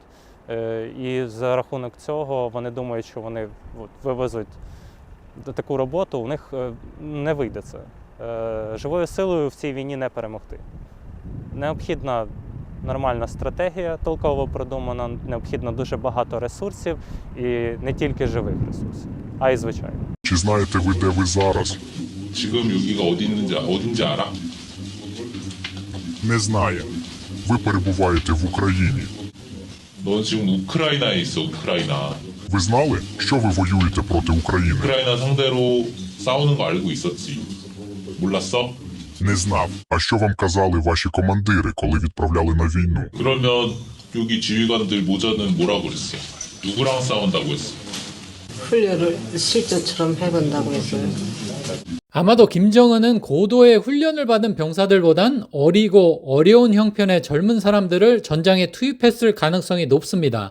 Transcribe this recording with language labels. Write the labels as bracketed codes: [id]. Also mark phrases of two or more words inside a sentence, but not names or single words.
[uk] І за рахунок цього вони думають, що вони вивезуть таку роботу, у них не вийде це. Живою силою в цій війні не перемогти. Необхідна нормальна стратегія, толково продумана, необхідно дуже багато ресурсів і не тільки живих ресурсів, а й звичайно. Чи знаєте ви, де ви зараз? [ko] 지금 여기가 어딘지 알아? [uk] Не знає. Ви перебуваєте в Україні. [ko] 넌 지금 우크라이나에 있어, 우크라이나. [uk] Ви знали, що ви воюєте проти України? [ko] 우크라이나 상대로 싸우는 거 알고 있었지. 몰랐어? [uk] Не знав. А що вам казали ваші командири, коли відправляли на війну? [ko] 그러면 여기 지휘관들 모자는 뭐라고 그랬어? 누구랑 싸운다고 했어? 훈련을 실전처럼 해본다고 했어요. 아마도 김정은은 고도의 훈련을 받은 병사들보단 어리고 어려운 형편의 젊은 사람들을 전장에 투입했을 가능성이 높습니다.